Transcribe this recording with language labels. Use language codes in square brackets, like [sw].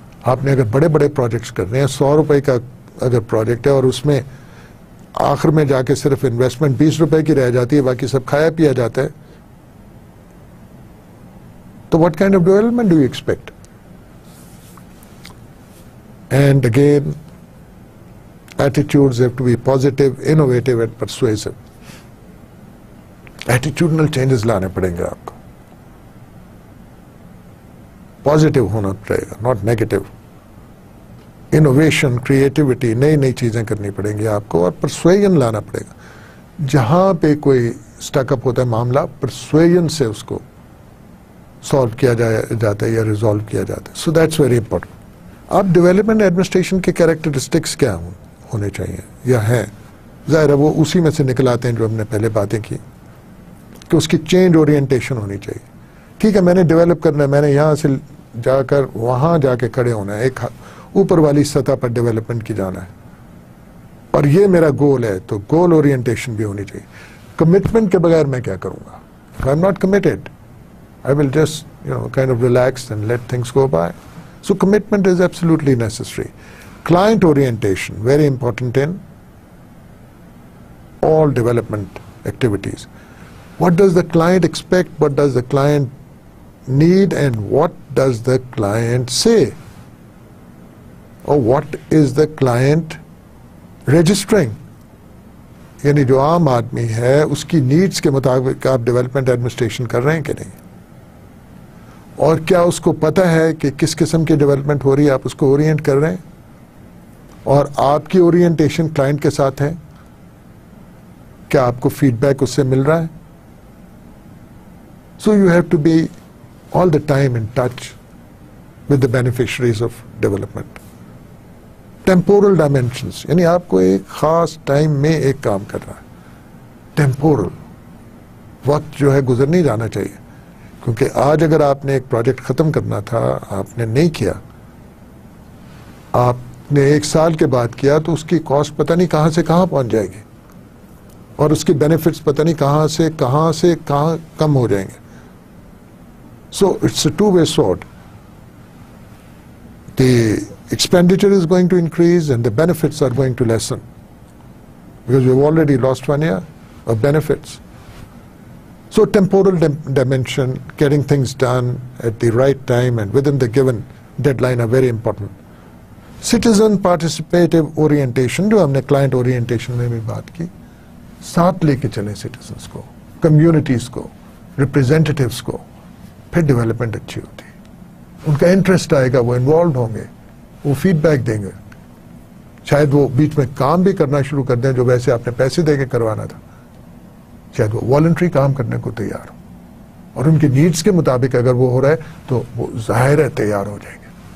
[ur] آپ نے اگر بڑے بڑے پروجیکٹس کرنے ہیں, 100 روپے کا اگر پروجیکٹ ہے اور اس میں آخر میں جا کے صرف انویسٹمنٹ 20 روپے کی رہ جاتی ہے, باقی سب کھایا پیا جاتا ہے, تو [en] what kind of development do you expect? And again, attitudes have to be positive, innovative and persuasive. [ur] Attitudinal changes لانے پڑیں گے آپ کو, پازیٹیو ہونا پڑے گا, not negative. انوویشن, کریٹیوٹی, نئی نئی چیزیں کرنی پڑیں گی آپ کو, اور پرسویژن لانا پڑے گا. جہاں پہ کوئی سٹک اپ ہوتا ہے معاملہ, پرسویژن سے اس کو سالو کیا جاتا ہے یا ریزالو کیا جاتا ہے. [en] So that's very important. [ur] اب ڈیولپمنٹ ایڈمنسٹریشن کے کیریکٹرسٹکس کیا ہونے چاہیے یا ہیں؟ ظاہر ہے وہ اسی میں سے نکل آتے ہیں جو ہم نے پہلے باتیں کی, کہ اس کی چینج اورینٹیشن ہونی چاہیے. ٹھیک ہے, میں نے ڈیولپ کرنا ہے, میں نے یہاں سے جا کر وہاں جا کے کھڑے ہونا ہے, ایک اوپر والی سطح پر ڈیولپمنٹ کی جانا ہے, اور یہ میرا گول ہے, تو گول اورینٹیشن بھی ہونی چاہیے. کمٹمنٹ کے بغیر میں کیا کروں گا؟ [en] If I'm not committed, I will just kind of relax and let things go by. So commitment is absolutely necessary. Client orientation, very important in all development activities. What does the client expect? What does the client need? And what does the client say? Or what is the client registering? [ur] یعنی جو عام آدمی ہے اس کی needs کے مطابق آپ development administration کر رہے ہیں کہ نہیں, اور کیا اس کو پتہ ہے کہ کس قسم کی ڈیولپمنٹ ہو رہی ہے, آپ اس کو اورینٹ کر رہے ہیں, اور آپ کی اورینٹیشن کلائنٹ کے ساتھ ہے, کیا آپ کو فیڈ بیک اس سے مل رہا ہے. [en] So you have to be all the time in touch with the beneficiaries of development. [ur] Temporal dimensions, یعنی آپ کو ایک خاص ٹائم میں ایک کام کر رہا ہے. ٹیمپورل وقت جو ہے گزر نہیں جانا چاہیے، کیونکہ آج اگر آپ نے ایک پروجیکٹ ختم کرنا تھا، آپ نے نہیں کیا، آپ نے 1 سال کے بعد کیا، تو اس کی کاسٹ پتہ نہیں کہاں سے کہاں پہنچ جائے گی، اور اس کی بینیفٹس پتہ نہیں کہاں سے کہاں کم ہو جائیں گے. [en] So it's a two way sword. The expenditure is going to increase and the benefits are going to lessen, because we've already lost 1 year of benefits. So temporal dimension, getting things done at the right time and within the given deadline are very important. [ur] Citizen participative orientation, جو ہم نے client orientation میں بھی بات کی، ساتھ لے کے چلیں citizens کو، communities کو، representatives کو، پھر ڈیولپمنٹ اچھی ہوتی ہے. ان کا انٹرسٹ آئے گا، وہ انوالوڈ ہوں گے، وہ فیڈ بیک دیں گے، شاید وہ بیچ میں کام بھی کرنا شروع کر دیں جو ویسے آپ نے پیسے دے کے کروانا تھا، شاید وہ والنٹری کام کرنے کو تیار ہو، اور ان کی نیڈز کے مطابق اگر وہ ہو رہا ہے تو وہ ظاہر ہے تیار ہو جائیں گے.